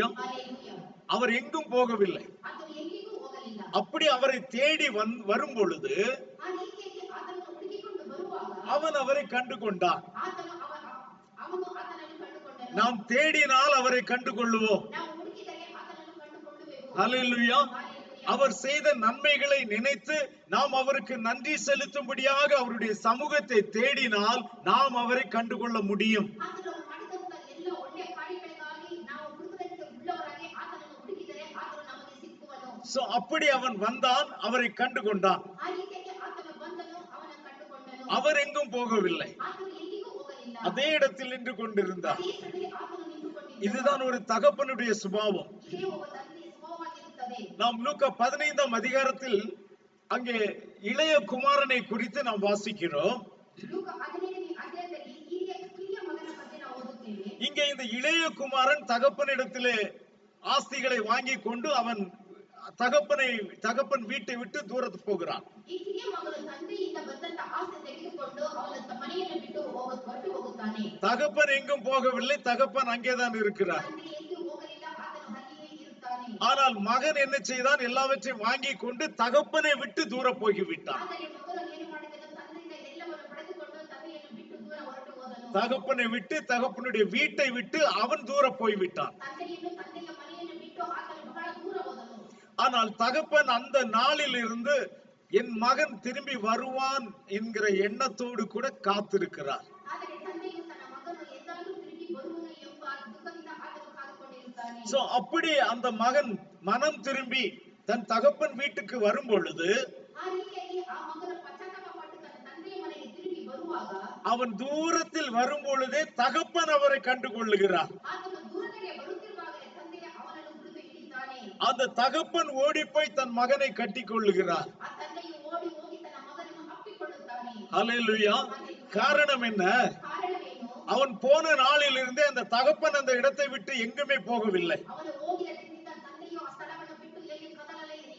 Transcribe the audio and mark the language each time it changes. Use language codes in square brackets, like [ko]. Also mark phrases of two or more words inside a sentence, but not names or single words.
[kn] ಹಲ್ಲೆಲೂಯಾ. [ta] அவர் எங்கும் போகவில்லை. [kn] ಆತನು ಎಲ್ಲಿಗೂ ಹೋಗಲಿಲ್ಲ. [ta] அப்படி அவரை தேடி வரும் பொழுது [kn] ಆ ರೀತಿಯಾಗಿ ಆತನನ್ನು ಹುಡುಕಿಕೊಂಡು ಬರುವಾಗ [ta] அவன் அவரை கண்டு கொண்டான். [kn] ಅವನು ಆತನನ್ನು ಕಂಡುಕೊಂಡನು. [ta] நாம் தேடினால் அவரை கண்டு கொள்ளுவோம். [kn] ನಾವು ಹುಡುಕಿದರೆ ಆತನನ್ನು ಕಂಡುಕೊಳ್ಳುವೆವು. [ta] ஹல்லேலூயா. [kn] ಹಲ್ಲೆಲೂಯಾ. [ta] அவர் செய்த நன்மைகளை நினைத்து நாம் அவருக்கு நன்றி செலுத்தும்படியாக அவருடைய சமூகத்தை தேடினால் நாம் அவரை கண்டுகொள்ள முடியும். [kn] ಆತನು ಮಾಡಿದಂತ ಎಲ್ಲ ಒಳ್ಳೆಯ ಕಾರ್ಯಗಳಿಗಾಗಿ ನಾವು ಹೃದಯದಿಂದ ಉಳ್ಳವರಾಗಿ ಆತನನ್ನು ಹುಡುಕಿದರೆ ಆತನು ನಮಗೆ ಸಿಕ್ಕುವನು. [ta] சோ அப்படி அவன் வந்தான், அவரை கண்டு கொண்டான். [kn] ಆ ರೀತಿಯಾಗಿ ಆತನು ಬಂದನು, ಅವನ ಕಂಡುಕೊಂಡನು. [ta] அவர் எங்கும் போகவில்லை, [kn] ಆತನು ಎಲ್ಲಿಗೂ ಹೋಗಲಿಲ್ಲ. [ta] அதே இடத்தில் நின்று கொண்டிருந்தார். [kn] ಅದೇ ಸ್ಥಳದಲ್ಲಿ ಆತನು ನಿಂತುಕೊಂಡಿದ್ದನು. [ta] இதுதான் ஒரு தகப்பனுடைய சுபாவம். [kn] ಇದೇ ಒಬ್ಬ ತಂದೆಯ ಸ್ವಭಾವವಾಗಿರುತ್ತದೆ. [ta] நாம் லூக்கா 15ஆம் அதிகாரத்தில் அங்கே இளைய குமாரனை குறித்து நாம் வாசிக்கிறோம். [kn] ಲೂಕ 15ನೇ ಅಧ್ಯಾಯದಲ್ಲಿ ಕಿರಿಯ ಮಗನ ಬಗ್ಗೆ ನಾವು ಓದುತ್ತೇವೆ. [ta] இங்கே இந்த இளைய குமாரன் தகப்பனிடத்திலே ஆஸ்திகளை வாங்கி கொண்டு அவன் தகப்பன் வீட்டை விட்டு தூரத்து போகிறான். [kn] ಈ ಕಿರಿಯ ಮಗನು ತಂದೆಯಿಂದ ಬಂದಂತ ಆಸ್ತಿ ತೆಗೆದುಕೊಂಡು ಅವನ ಮನೆಯನ್ನು ಬಿಟ್ಟು ಹೊರಟು ಹೋಗುತ್ತಾನೆ. [ta] தகப்பன் எங்கும் போகவில்லை, தகப்பன் அங்கேதான் இருக்கிறார். [kn] ತಂದೆ ಎಲ್ಲಿಯೂ ಹೋಗಲಿಲ್ಲ, ಆತನು ಅಲ್ಲಿಯೇ ಇರುತ್ತಾನೆ. [ta] ஆனால் மகன் என்ன செய்தான்? எல்லாவற்றையும் வாங்கி கொண்டு தகப்பனை விட்டு தூர போய்விட்டான். [kn] ಆದರೆ ಮಗನು ಏನು ಮಾಡಿದನು? ತಂದೆಯಿಂದ ಎಲ್ಲವನ್ನು ಪಡೆದುಕೊಂಡು ತಂದೆಯನ್ನು ಬಿಟ್ಟು ದೂರ ಹೊರಟು ಹೋದನು. [ta] தகப்பனை விட்டு தகப்பனுடைய வீட்டை விட்டு அவன் தூர போய்விட்டான். [kn] ತಂದೆಯ ಮನೆಯನ್ನು ಬಿಟ್ಟು ಆತನು ಬಹಳ ದೂರ ಹೋದನು. [ta] ஆனால் தகப்பன் அந்த நாளில் இருந்து என் மகன் திரும்பி வருவான் என்கிற எண்ணத்தோடு கூட காத்திருக்கிறார். [kn] ಆದರೆ ತಂದೆಯು ತನ್ನ ಮಗನು ಎಂದಾದರೂ ತಿರುಗಿ ಬರುವನು ಎಂಬ ದುಃಖದಿಂದ ಆತನು ಕಾದುಕೊಂಡಿರುತ್ತಾನೆ. [ta] சோ அப்படி அந்த மகன் மனம் திரும்பி தன் தகப்பன் வீட்டுக்கு வரும் பொழுது [kn] ಆ ರೀತಿಯಾಗಿ ಆ ಮಗನು ಪಶ್ಚಾತ್ತಾಪ ಪಟ್ಟು ತನ್ನ ತಂದೆಯ ಮನೆಗೆ ತಿರುಗಿ ಬರುವಾಗ [ta] அவன் தூரத்தில் வரும் பொழுதே தகப்பன் அவரை கண்டு கொள்ளுகிறார். [kn] ಆತನು ದೂರದಲ್ಲಿ ಬರುತ್ತಿರುವಾಗಲೇ ತಂದೆಯ ಅವನನ್ನು ಹುಡುಕಿ ಹಿಡಿತಾನೆ. [ta] அந்த தகப்பன் ஓடி போய் தன் மகனை கட்டி கொள்ளுகிறார். [kn] ಆ ತಂದೆಯು ಓಡಿ ಹೋಗಿ ತನ್ನ ಮಗನನ್ನು ಅಪ್ಪಿಕೊಳ್ಳುತ್ತಾನೆ. [ta] ஹல்லேலூயா. காரணம் என்ன? [kn] ಕಾರಣವೇನು? [ta] அவன் போன நாளில் இருந்தே அந்த தகப்பன் அந்த இடத்தை விட்டு எங்குமே போகவில்லை. [kn] ಅವನು ಹೋಗಿದ್ದರಿಂದ ತಂದೆಯು ಆ ಸ್ಥಳವನ್ನು ಬಿಟ್ಟು ಎಲ್ಲಿ ಕದಲಲೇ ಇಲ್ಲ.